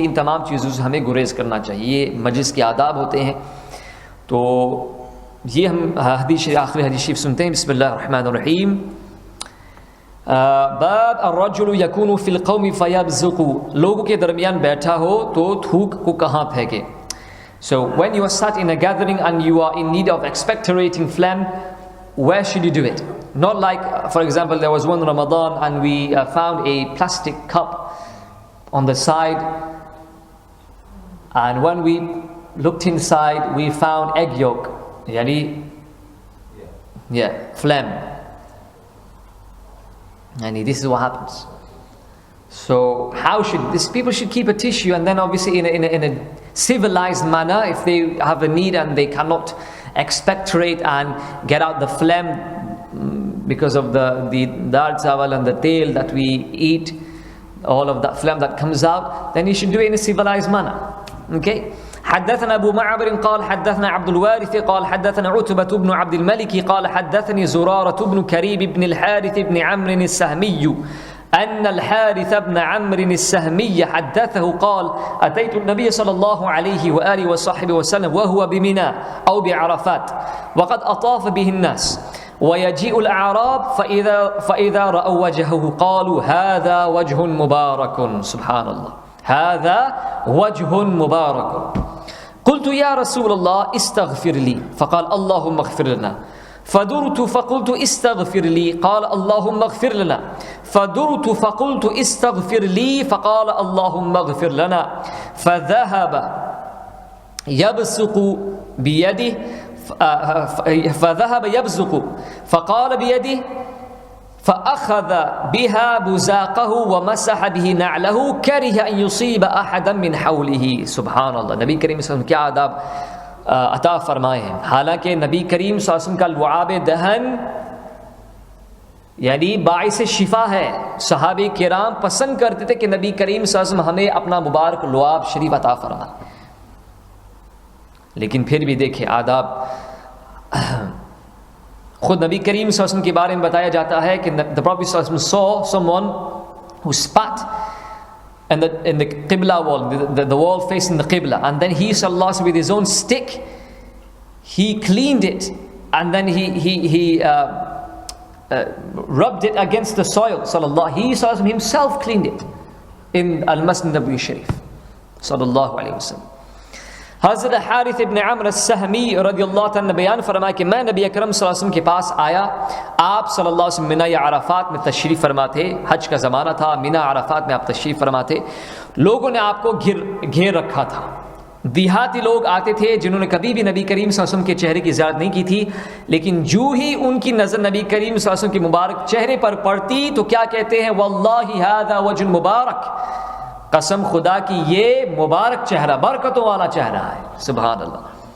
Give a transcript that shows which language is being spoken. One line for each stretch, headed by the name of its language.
Urdu: ان تمام چیزوں سے ہمیں گریز کرنا چاہیے. یہ مجلس کے آداب ہوتے ہیں. تو یہ ہم آخری حدیث شریف سنتے ہیں.
Arabic: بسم اللہ الرحمن الرحیم. باب الرجل یکون فی القوم فیبزق.
Urdu: لوگوں کے درمیان بیٹھا ہو تو تھوک کو کہاں پھینکے.
English: So when you are sat in a gathering and you are in need of expectorating phlegm, where should you do it? Not like, for example, there was one Ramadan and we found a plastic cup on the side, and when we looked inside, we found egg yolk, phlegm. And this is what happens. So how should these people should keep a tissue, and then obviously in a civilized manner, if they have a need and they cannot expectorate and get out the phlegm because of the dal chawal and the tail that we eat, all of that phlegm that comes out, then you should do it in a civilized manner. Okay.
Arabic: حدثنا أبو معبر قال حدثنا عبد الوارث قال حدثنا عتبة بن عبد الملك قال حدثني زرارة بن كريب بن الحارث بن عمرو السهمي أن الحارث بن عمرو السهمي حدثه قال أتيت النبي صلى الله عليه وآله وصحبه وسلم وهو بمنى أو بعرفات وقد أطاف به الناس ويجيء الأعراب فإذا رأوا وجهه قالوا هذا وجه مبارك. سبحان الله. هذا وجه مبارك. قلت يا رسول الله استغفر لي فقال اللهم اغفر لنا. فدرت فقلت استغفر لي قال اللهم اغفر لنا. فدرت فقلت استغفر لي فقال اللهم اغفر لنا. فذهب يبصق بيده فقال بيده فأخذ بها بزاقه ومسح به نعله كره أن يصيب أحدا من حوله. سبحان اللہ.
Urdu: نبی کریم صلی اللہ علیہ وسلم کیا آداب عطا فرمائے ہیں. حالانکہ نبی کریم صلی اللہ علیہ وسلم کا لعاب دہن یعنی باعث شفا ہے. صحابہ کرام پسند کرتے تھے کہ نبی کریم صلی اللہ علیہ وسلم ہمیں اپنا مبارک لعاب شریف عطا فرمائے. لیکن پھر بھی دیکھیں آداب. خود نبی کریم صلی اللہ علیہ وسلم کے بارے میں بتایا جاتا ہے کہ
English: the Prophet صلی اللہ علیہ وسلم saw someone who spat in the Qibla wall, the wall facing the Qibla, and then he صلی اللہ علیہ وسلم with his own stick he cleaned it, and then he rubbed it against the soil. He صلی اللہ علیہ وسلم himself cleaned it in Al-Masjid Nabawi Sharif صلی اللہ علیہ وسلم.
Urdu: حضرت حارث ابن عمرو السہمی رضی اللہ عنہ نے بیان فرمایا کہ میں نبی اکرم صلی اللہ علیہ وسلم کے پاس آیا. آپ صلی اللہ علیہ وسلم منی یا عرفات میں تشریف فرما تھے. حج کا زمانہ تھا. منی عرفات میں آپ تشریف فرما تھے. لوگوں نے آپ کو گھیر رکھا تھا. دیہاتی لوگ آتے تھے جنہوں نے کبھی بھی نبی کریم صلی اللہ علیہ وسلم کے چہرے کی زیارت نہیں کی تھی, لیکن جو ہی ان کی نظر نبی کریم صلی اللہ علیہ وسلم کے مبارک چہرے پر پڑتی تو کیا کہتے ہیں,
Arabic: واللہ ھذا وجہ مبارک,
Urdu: قسم خدا کی یہ مبارک چہرہ, برکتوں والا چہرہ ہے. سبحان اللہ.